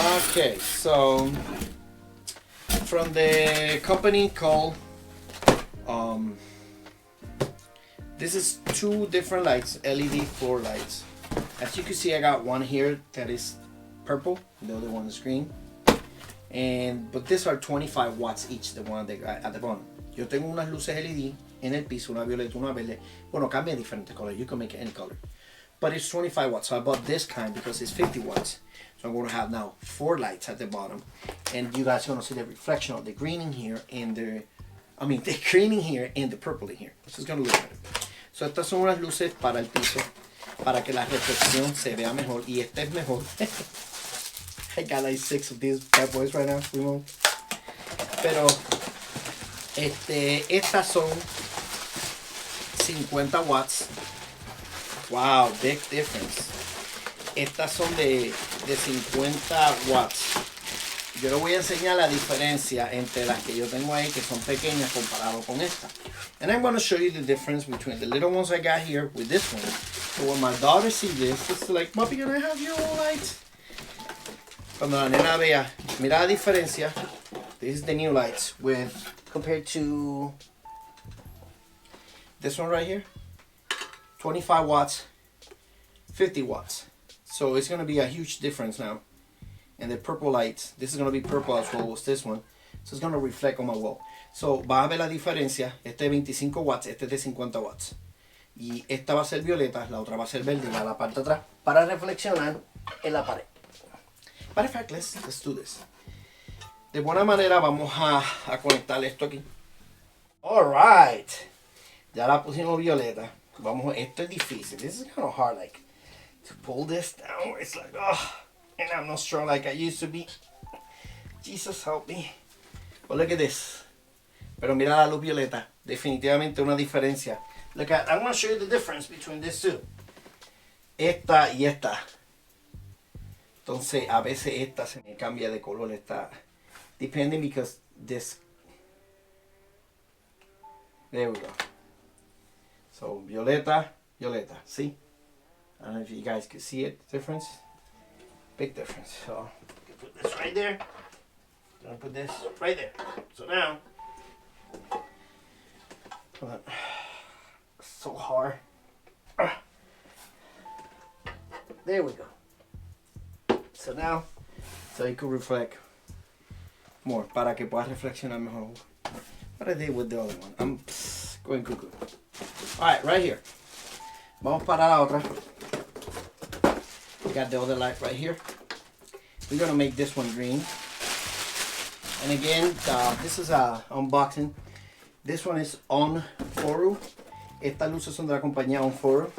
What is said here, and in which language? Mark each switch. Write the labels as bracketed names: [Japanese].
[English] Okay, so from the company called this is two different lights, LED floor lights. As you can see, I got one here that is purple, the other one is green. But these are 25 watts each, the one at the bottom. [Spanish] Yo tengo unas luces LED en el piso, una violeta, una verde. Bueno, cambia diferente color. [English] You can make it any color. But it's 25 watts, so I bought this kind because it's 50 watts. So I'm going to have now 4 lights at the bottom. And you guys are going to see the reflection of the green in here and the green in here and the purple in here. This is going to look better. [Spanish] So estas son unas luces para el piso, para que la reflexión se vea mejor. Y esta es mejor. [English] I got like 6 of these bad boys right now. [Spanish] Pero estas son 50 watts. [English] Wow, big difference. [Spanish] Estas son de 50 watts. Yo les voy a enseñar la diferencia entre las que yo tengo ahí, que son pequeñas comparado con esta. [English] And I'm going to show you the difference between the little ones I got here with this one. So when my daughter sees this, it's like, Papi, can I have your own lights? [Spanish] Cuando la nena vea, mira la diferencia. [English] This is the new lights with compared to this one right here. 25 watts, 50 watts. So it's going to be a huge difference now. And the purple lights, this is going to be purple as well as this one. So it's going to reflect on my wall. [Spanish] So vas a ver la diferencia. Este es 25 watts, este es de 50 watts. Y esta va a ser violeta, la otra va a ser verde y la parte de atrás para reflexionar en la pared. [English] Matter of fact, let's do this. [Spanish] De buena manera vamos a conectar esto aquí. Alright. Ya la pusimos violeta. Esto es difícil. [English] This is kind of hard, like, to pull this down. It's like, oh, and I'm not strong like I used to be. Jesus help me. But look at this. [Spanish] Pero mira la luz violeta. Definitivamente una diferencia. [English] Look at, I'm going to show you the difference between these two. [Spanish] Esta y esta. Entonces, a veces esta se me cambia de color. [English] Esta, depending because this. There we go. So, violeta, violeta. See? I don't know if you guys can see it. Difference. Big difference. So, you put this right there. I'm going to put this right there. So now, hold on. It's so hard. There we go. So now, so it could reflect more, [Spanish] para que pueda reflexionar mejor. [English] What I did with the other one, I'm going cuckoo. Alright, right here. [Spanish] Vamos para la otra. [English] We got the other light right here. We're gonna make this one green. And again, this is a unboxing. This one is on Foru. [Spanish] Estas luces son de la compañía on Foru.